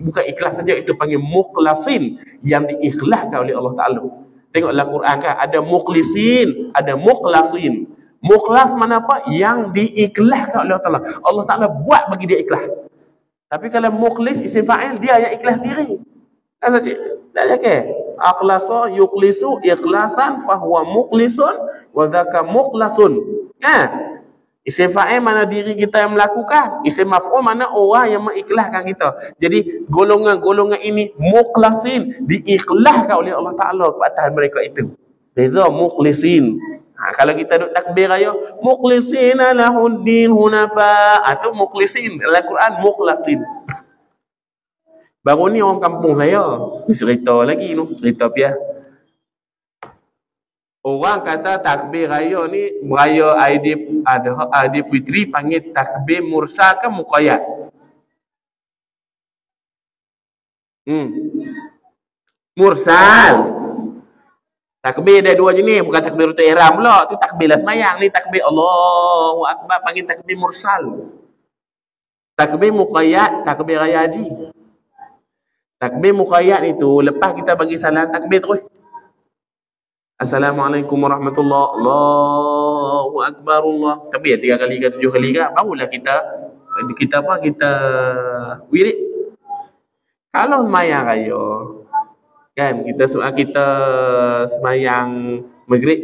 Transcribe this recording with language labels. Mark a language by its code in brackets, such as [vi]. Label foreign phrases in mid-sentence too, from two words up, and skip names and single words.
[ms] Bukan ikhlas saja, itu panggil mukhlasin, yang diikhlaskan oleh Allah Ta'ala. Tengoklah Quran kan, ada mukhlisin, ada mukhlasin. Mukhlas mana apa? Yang diikhlaskan oleh Allah Ta'ala. Allah Ta'ala buat bagi dia ikhlas. Tapi kalau mukhlis, isim fa'il, dia yang ikhlas diri. Kan tak cik? Tak ada ke? [ar] أخلص يخلص إخلاصا فهو مخلص وذاك مخلص. [ms] Isim fa'il mana diri kita yang melakukan, isim maf'ul mana orang yang mengikhlaskan kita. Jadi golongan-golongan ini mukhlasin, diikhlaskan oleh Allah Ta'ala ke atas mereka itu. Beza mukhlisin. Kalau kita duk takbir raya [ar] مخلصين له الدين حنفاء, [ms] itu mukhlisin. Dalam Quran mukhlasin. Baru ni orang kampung saya cerita lagi tu, cerita piah. Orang kata takbir raya ni, raya Aidilfitri panggil takbir mursal ke muqayyad? Mursal. Takbir ada dua jenis, bukan takbir untuk ihram pula. Tu takbir lah semayang, ni takbir [ar] الله أكبر [ms] panggil takbir mursal. Takbir muqayyad, takbir raya haji. Takbir muqayyad itu lepas kita bagi salam takbir terus. [ar] السلام عليكم ورحمة الله، الله أكبر, Allah. [ms] Takbir 3 kali ke 7 kali ke, barulah kita wirid. Kalau semayang raya kan, kita semayang maghrib.